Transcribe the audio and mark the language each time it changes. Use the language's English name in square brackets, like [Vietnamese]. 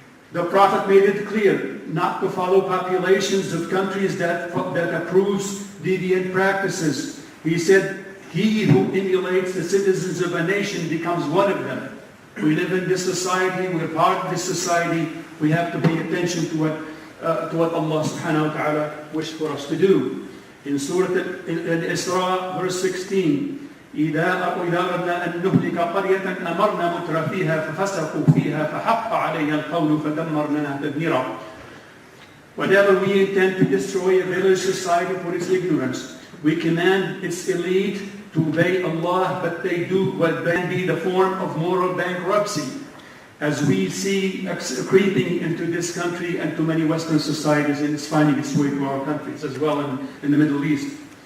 [English] The Prophet made it clear not to follow populations of countries that approves deviant practices. He said, he who emulates the citizens of a nation becomes one of them. We live in this society, we're part of this society, we have to pay attention to what Allah subhanahu wa ta'ala wished for us to do. In Surah Al-Isra, verse 16, [Arabic] إِذَا أَرَدْنَا أَن نُهْلِكَ قَرْيَةً أَمَرْنَا مُتْرَ فِيهَا فَفَسَقُوا فِيهَا فَحَقَّ عَلَيْهَا الْقَوْلُ فَدَمَّرْنَاهَا تَدْمِيرًا. [English] Whenever we intend to destroy a village society for its ignorance, we command its elite to obey Allah, but they do what can be the form of moral bankruptcy, as we see creeping into this country and to many Western societies, and it's finding its way to our countries as well in the Middle East.